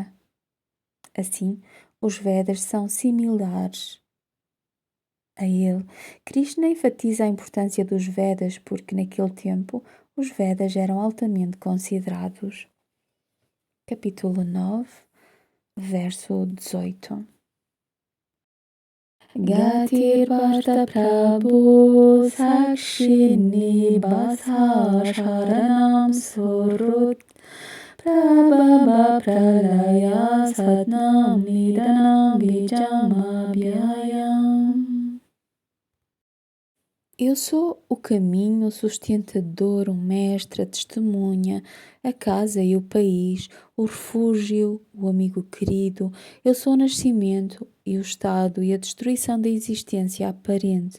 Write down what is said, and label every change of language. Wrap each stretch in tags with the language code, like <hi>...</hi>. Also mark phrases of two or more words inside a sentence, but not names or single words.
<pt>Assim, os Vedas são similares a ele. Krishna enfatiza a importância dos Vedas porque naquele tempo os Vedas eram altamente considerados. Capítulo 9, verso 18.</pt> <sa>गतिर्भर्ता प्रभुः साक्षी निवासः शरणं सुहृत् प्रभवः प्रलयः स्थानं निधानं बीजमव्ययम्.</sa> <pt>Eu sou o caminho, o sustentador, o mestre, a testemunha, a casa e o país, o refúgio, o amigo querido. Eu sou o nascimento e o estado e a destruição da existência aparente.</pt>